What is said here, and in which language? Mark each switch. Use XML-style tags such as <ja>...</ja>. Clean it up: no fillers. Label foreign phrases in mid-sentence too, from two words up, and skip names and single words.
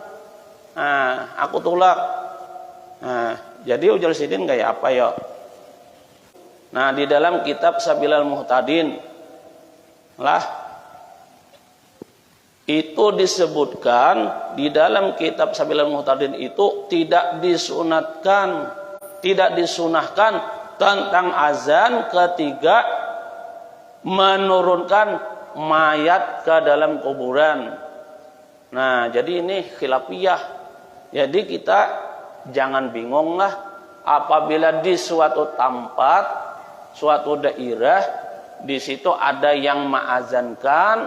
<bjn>Nah, aku tulak. Nah, jadi ujar Sidin kayak apa ya?</bjn> <id>Nah, di dalam kitab Sabilal Muhtadin lah, itu disebutkan di dalam kitab Sabilal Muhtadin itu tidak disunahkan tentang azan ketika menurunkan mayat ke dalam kuburan. Nah, jadi ini khilafiyah. Jadi kita jangan bingung lah apabila di suatu tempat, suatu daerah, di situ ada yang mengazankan.</id>